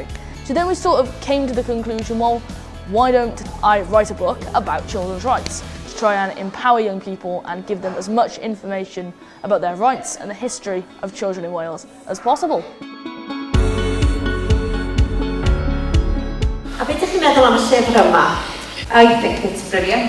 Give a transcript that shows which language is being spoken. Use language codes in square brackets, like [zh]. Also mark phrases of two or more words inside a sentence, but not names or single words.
[en] So then we sort of came to the conclusion, well, why don't I write a book about children's rights to try and empower young people and give them as much information about their rights and the history of children in Wales as possible. [cy] A beth ydych chi'n meddwl am y llyfr yma? [en] I think it's brilliant.